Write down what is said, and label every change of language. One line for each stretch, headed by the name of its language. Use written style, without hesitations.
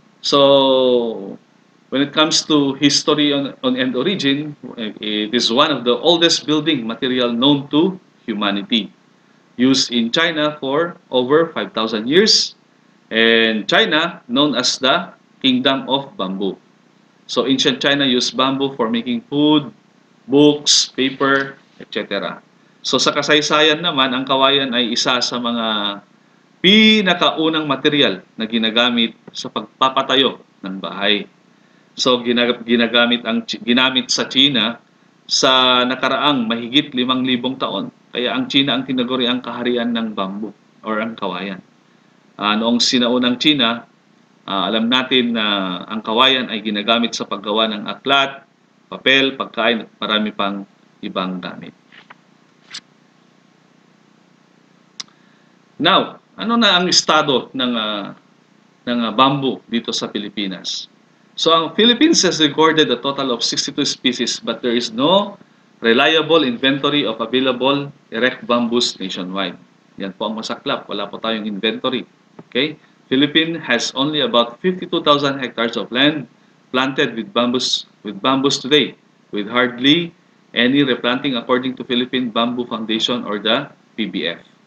English: So when it comes to history and origin, it is one of the oldest building material known to humanity. Used in China for over 5,000 years. And China, known as the Kingdom of Bamboo. So ancient China used bamboo for making food, books, paper, etc.
Filipino: So sa kasaysayan naman, ang kawayan ay isa sa mga pinakaunang material na ginagamit sa pagpapatayo ng bahay. So ginamit sa China sa nakaraang mahigit 5,000 taon. Kaya ang China ang tinaguri ang kaharian ng bamboo or ang kawayan. Noong sinaunang China, alam natin na ang kawayan ay ginagamit sa paggawa ng aklat, papel, pagkain at marami pang ibang gamit. Now, ano na ang estado ng bamboo dito sa Pilipinas?
English: So, ang Philippines has recorded a total of 62 species, but there is no reliable inventory of available erect bamboos nationwide.
Filipino: Yan po ang masaklap. Wala po tayong inventory.
English: Okay? Philippines has only about 52,000 hectares of land planted with bamboos today, with hardly any replanting according to Philippine Bamboo Foundation or the PBF.